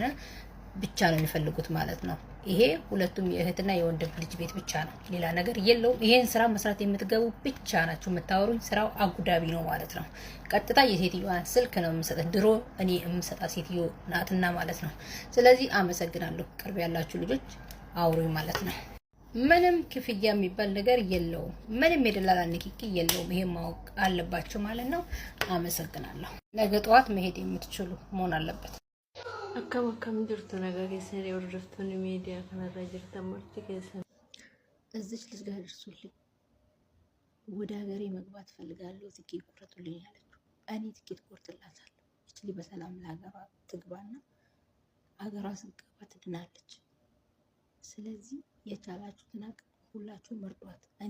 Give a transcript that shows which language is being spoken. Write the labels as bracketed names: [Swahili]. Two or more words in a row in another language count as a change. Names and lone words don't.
[Amharic] ብቻ ነው የሚፈልጉት ማለት ነው። ይሄ ሁለቱም የእህትና የወንድም ልጅ ቤት ብቻ ነው፣ ሌላ ነገር የለውም። ይሄን ስራ መስራት የምትገቡ ብቻ ናችሁ የምታወሩኝ። ስራው አጉዳቢ ነው ማለት ነው። ቀጥታ የሴትዮዋን ስልክ ነው የምሰጠው። ድሮ እኔ የምሰጣ ሴትዮ ናትና ማለት ነው። ስለዚህ አመሰግናለሁ። ቅርብ ያላችሁ ልጆች አውሩኝ ማለት ነው። ምንም ክፍያ የሚባል ነገር የለውም። ምንም የደላላ ንክኪ የለውም። ይሄን ማወቅ አለባችሁ ማለት ነው። አመሰግናለሁ። ነገ ጠዋት መሄድ የምትችሉ መሆን አለበት። [Oromo] akkam jirtu nagaa keessanii hordoftoonni miidiyaa kanarra jirtan marti keessan [Amharic] እዚች ልጅ ጋር ደርሱልኝ፣ ወደ ሀገሬ መግባት ፈልጋለሁ፣ ትኬት ቁረጡልኝ ያለችው እኔ ትኬት ቆርጥላታለሁ። እቺ ልጅ በሰላም ለሀገሯ ትግባና ሀገሯ ስትገባ ትድናለች። ስለዚህ የቻላችሁትን አቅም ሁላችሁ መርጧት። እኔ